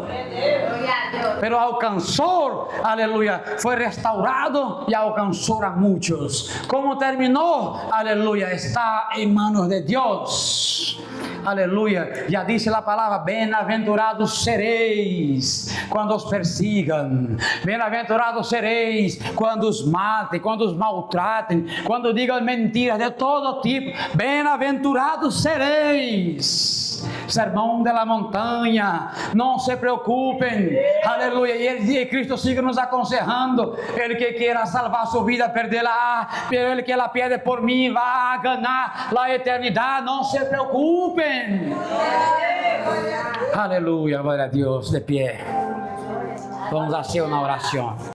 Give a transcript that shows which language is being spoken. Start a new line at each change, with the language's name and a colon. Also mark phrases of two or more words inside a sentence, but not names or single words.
Spanish: Pero alcanzó, aleluya, fue restaurado y alcanzó a muchos. ¿Cómo terminó? Aleluya, está en manos de Dios. Aleluya. Ya dice la palabra, bienaventurados seréis cuando os persigan. Bienaventurados seréis cuando
Portuguese: os matem, quando os maltratem, quando digam mentiras de todo tipo. Bem-aventurados sereis. Sermão de la montanha. Não se preocupem. Aleluia.
Spanish: E Cristo sigue nos aconsejando.
Portuguese: Ele que queira salvar sua vida, perderá. Pero ele que
Spanish: la pierde
Portuguese: por mim, vai ganhar a eternidade. Não se preocupem. Aleluia. Glória a Deus. De pé.
Spanish: Vamos a hacer una oración.